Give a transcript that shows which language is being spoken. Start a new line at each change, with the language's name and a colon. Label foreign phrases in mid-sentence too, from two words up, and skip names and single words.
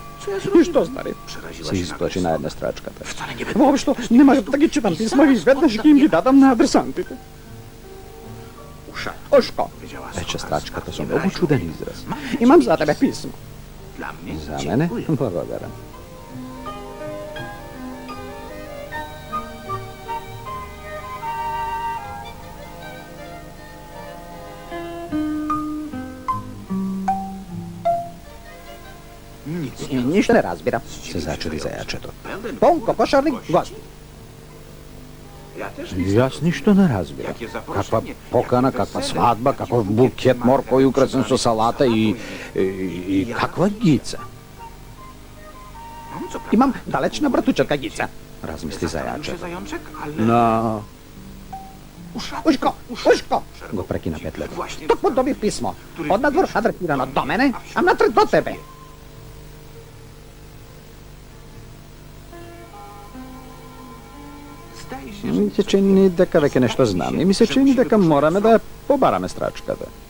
Macedonian: И што стари? Се изплачи на една Страчката. Воопшто нема да ги читам писма и изведнаш ги им ги дадам на адресантите. Ушко, Рече Страчката со многу чуден израз. имам за тебе писмо.
Polish: Dla mnie
Macedonian: За мене? Благодарам. Ништо не разбира. Се зачуди зајачето. Полн кокошарник гост.
Polish: Ja też
Macedonian: Јас ништо не разбирам. Каква покана, каква свадба, каков букет моркови украсен со салата и каква гица.
Polish: mam co prawda.
Macedonian: Имам далечна братучетка Гица. Размисли зајачето.
Polish: Zajączek, ale...
Macedonian: Но Ушко, го прекина Петлето. токму добив писмо. Од надвор адресирано до мене, а натред до тебе.
Polish: Zdaje się,
Macedonian: Ми се чини дека веќе нешто знам и ми се чини дека мораме да ја побараме Страчката.